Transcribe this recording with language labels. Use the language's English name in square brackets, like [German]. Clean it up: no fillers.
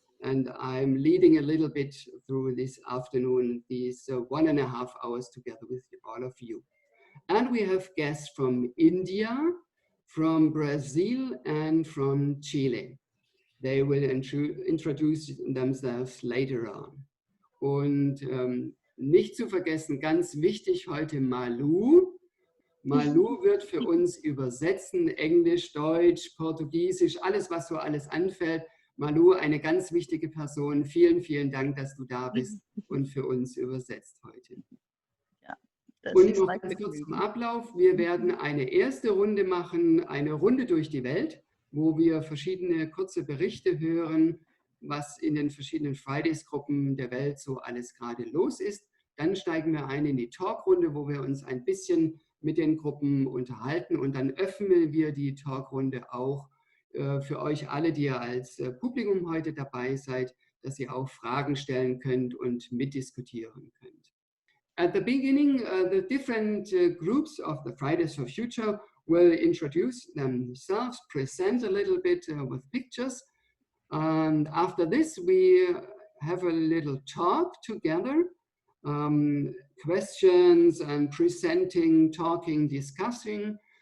[English] And I'm leading a little bit through this afternoon, these 1.5 hours together with all of you. And we have guests from India, from Brazil, and from Chile. They will introduce themselves later on. [German] Und nicht zu vergessen, ganz wichtig heute Malu. Malu wird für uns übersetzen, Englisch, Deutsch, Portugiesisch, alles, was so alles anfällt. Malu, eine ganz wichtige Person. Vielen, vielen Dank, dass du da bist und für uns übersetzt heute. Ja, und noch ganz kurz zum Ablauf. Wir werden eine erste Runde machen, eine Runde durch die Welt, wo wir verschiedene kurze Berichte hören, was in den verschiedenen Fridays-Gruppen der Welt so alles gerade los ist. Dann steigen wir ein in die Talkrunde, wo wir uns ein bisschen mit den Gruppen unterhalten, und dann öffnen wir die Talkrunde auch für euch alle, die ihr als Publikum heute dabei seid, dass ihr auch Fragen stellen könnt und mitdiskutieren könnt. [English] At the beginning, the different groups of the Fridays for Future will introduce themselves, present a little bit with pictures. And after this, we have a little talk together, questions and presenting, talking, discussing.